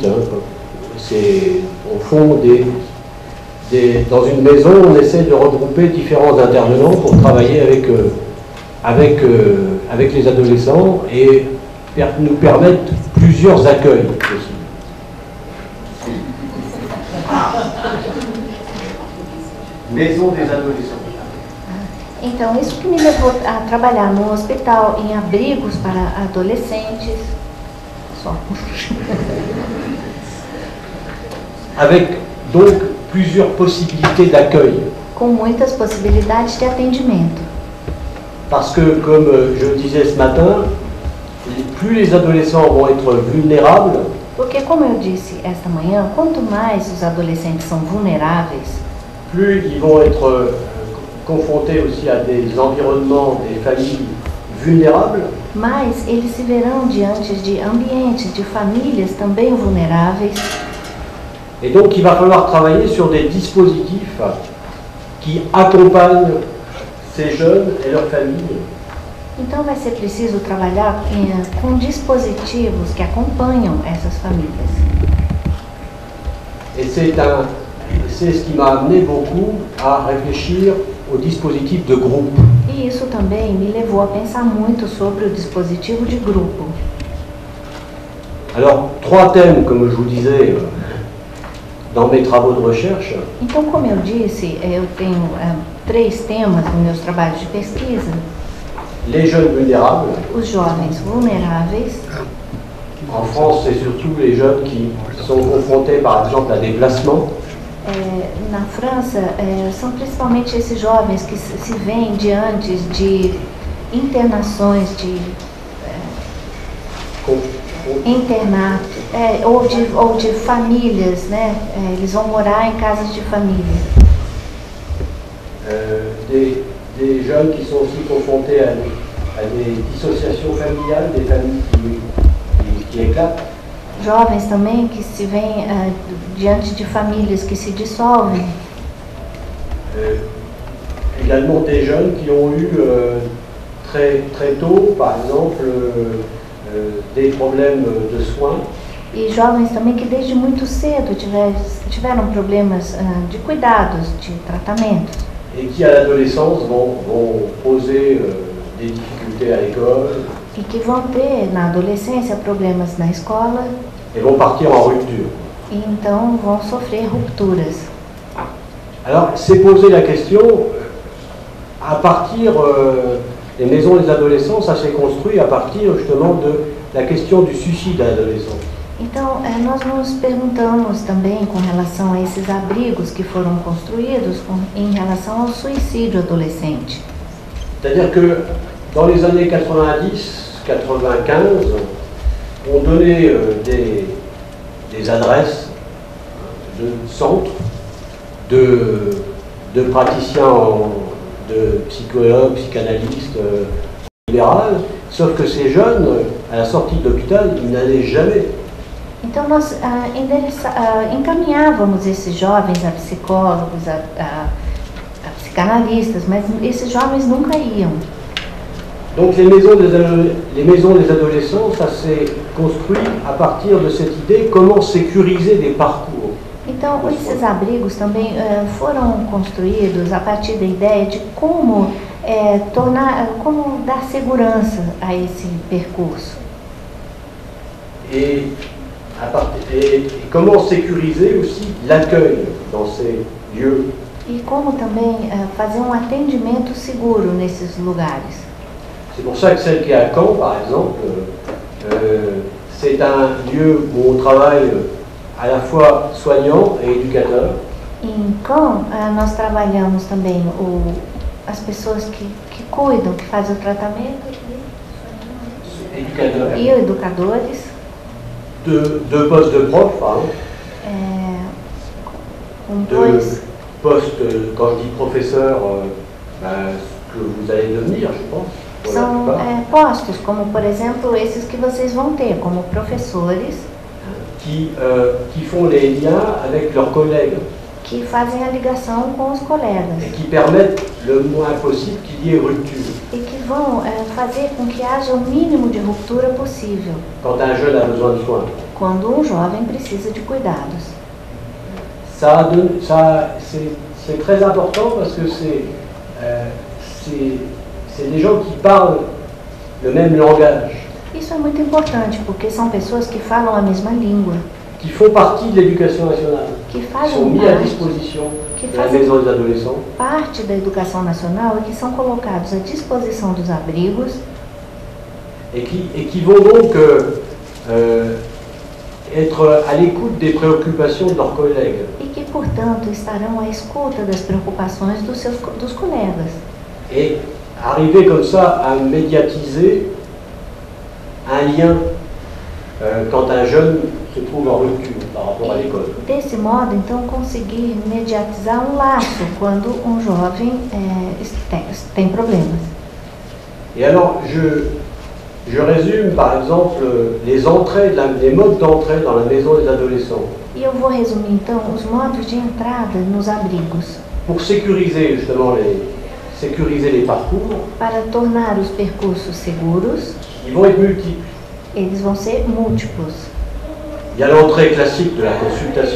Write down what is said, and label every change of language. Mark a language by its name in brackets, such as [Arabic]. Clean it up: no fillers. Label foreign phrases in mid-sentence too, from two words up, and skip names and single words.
[French] C'est au fond dans une maison, on essaie de regrouper différents intervenants pour travailler avec les adolescents et nous permettre plusieurs accueils aussi. Maison des adolescents. [Portuguese] Então, isso que me levou a trabalhar no hospital, em abrigos para adolescentes, só. [French] Avec donc plusieurs possibilités d'accueil. [Portuguese] Com muitas possibilidades de atendimento. [French] Parce que, comme je le disais ce matin, plus les adolescents vont être vulnérables, [Portuguese] porque, como eu disse esta manhã, quanto mais os adolescentes são vulneráveis, [French] plus ils vont être confrontés aussi à des environnements, des familles vulnérables, [Portuguese] mais eles se verão diante de ambientes, de famílias também vulneráveis. [French] Et donc il va falloir travailler sur des dispositifs qui accompagnent ces jeunes et leurs familles. [Portuguese] Então vai ser preciso trabalhar com dispositivos que acompanham essas famílias. [French] Et c'est ce qui m'a amené beaucoup à réfléchir au dispositif de groupe. [Portuguese] E isso também me levou a pensar muito sobre o dispositivo de grupo. [French] Alors, 3 thèmes, comme je vous disais, dans mes travaux de recherche. [Portuguese] Então, como eu disse, eu tenho 3 temas nos meus trabalhos de pesquisa. [French] Les jeunes vulnérables. [Portuguese] Os jovens vulneráveis. [French] En France, c'est surtout les jeunes qui sont confrontés, par exemple, à des placements. [Portuguese] Na França, são principalmente esses jovens que se veem diante de internações, de internato, ou de famílias, né? Eles vão morar em casas de família. [French] des jeunes qui sont aussi confrontés à des dissociations familiales, des familles qui éclatent. [Portuguese] Jovens também que se veem diante de famílias que se dissolvem. [French] Également des jeunes qui ont eu très tôt, par exemple, des problèmes de soins. [Portuguese] E jovens também que desde muito cedo tiveram problemas de cuidados, de tratamentos. [French] Et qui à l'adolescence vont poser des difficultés à l'école. [Portuguese] E que vão ter na adolescência problemas na escola. [French] Et vont partir en rupture. [Portuguese] E então vão sofrer rupturas. [French] Alors, c'est poser la question, à partir des maisons des adolescents, ça s'est construit à partir justement de la question du suicide à l'adolescence. [Portuguese] Então, nós nos perguntamos também com relação a esses abrigos que foram construídos em relação ao suicídio adolescente. [French] C'est-à-dire que dans les années 90, 95, on donnait des adresses de centres, de praticiens, de psychologues, psychanalystes libérales, sauf que ces jeunes, à la sortie de l'hôpital, ils n'allaient jamais. [Portuguese] Então nós encaminhávamos esses jovens a psicólogos, a psicanalistas, mas esses jovens nunca iam. [French] Donc les maisons des adolescents, ça s'est construit à partir de cette idée comment sécuriser des parcours. [Portuguese] Então esses abrigos também foram construídos a partir da ideia de como como dar segurança a esse percurso. [French] Et comment sécuriser aussi l'accueil dans ces lieux. [Portuguese] E como também fazer um atendimento seguro nesses lugares. [French] C'est pour ça que celle qui est à Caen, par exemple, c'est un lieu où on travaille à la fois soignant et éducateur. [Portuguese] Em Caen, nós trabalhamos também as pessoas que cuidam, que fazem o tratamento e educadores. [French] Deux postes de prof, par exemple. Deux postes, quand je dis professeur, ce que vous allez devenir, je pense. [Portuguese] São postos, como por exemplo esses que vocês vão ter, como professores. [French] Qui font les liens avec leurs collègues. [Portuguese] Que fazem a ligação com os colegas. [French] Et qui permettent le moins possible qu'il y ait rupture. [Portuguese] E que vão fazer com que haja o mínimo de ruptura possível. [French] Quand un jeune a besoin de soins. [Portuguese] Quando um jovem precisa de cuidados. [French] C'est très important parce que c'est des gens qui parlent le même langage. [Portuguese] Isso é muito importante porque são pessoas que falam a mesma língua. [French] Qui font partie de l'éducation nationale. [Portuguese] Que [French] sont mis à disposition de la maison des adolescents. [Portuguese] Parte da educação nacional e que são colocados à disposição dos abrigos. [French] Et qui vont donc être à l'écoute des préoccupations de leurs collègues. [Portuguese] E que, portanto, estarão à escuta das preocupações dos colegas. [French] Et arriver comme ça à médiatiser un lien quand un jeune se trouve en rupture par rapport à l'école. [Portuguese] Desse modo, então, conseguir mediatizar um laço quando um jovem tem problemas. [French] Et alors, je résume par exemple les modes d'entrée dans la maison des adolescents. [Portuguese] E eu vou resumir então os modos de entrada nos abrigos. [French] Pour sécuriser justement les parcours. [Portuguese] Para tornar os percursos seguros. [French] Ils vont être multiples. [Portuguese] Eles vão ser múltiplos. [French] Il y a l'entrée classique de la consultation.